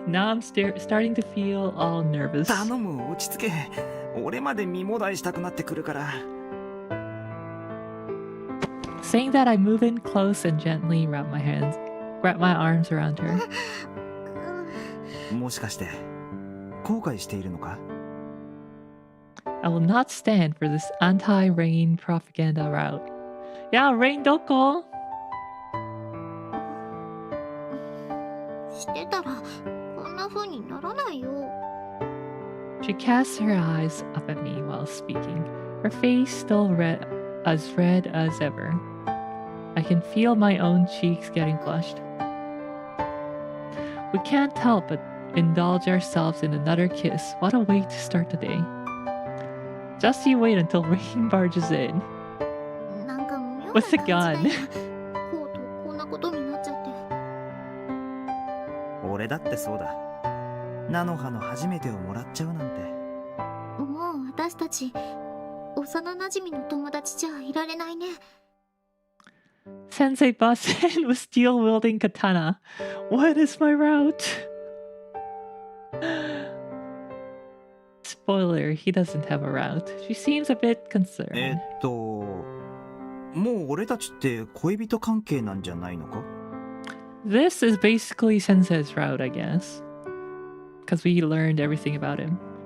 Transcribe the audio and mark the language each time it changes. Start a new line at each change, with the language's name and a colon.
English: Now I'm starting to feel all nervous.
Japanese: 頼む、落ち着け。俺まで身もだえしたくなってくるから。
English: Saying that, I move in close and gently wrap my arms around her.
Japanese: もしかして後悔しているのか?
English: I will not stand for this anti-rain propaganda route. Yeah, rain
Japanese: doko. してたらこんな風にならないよ。
English: She casts her eyes up at me while speaking, her face still red as ever. I can feel my own cheeks getting flushed. We can't help but indulge ourselves in another kiss. What a way to start the day. Just you wait until rain barges in. With a gun.
Japanese: こんなことになっちゃって。俺だってそうだ。ナノハの初めてをもらっちゃうなんて。もう私たち幼馴染の友達じゃいられないね。
English: Sensei busts in with steel-wielding katana. What is my route? Spoiler, he doesn't have a route. She seems a bit concerned.
Japanese: もう俺たちって恋人関係なんじゃないのか?
English: This is basically Sensei's route, I guess. Because we learned everything about him.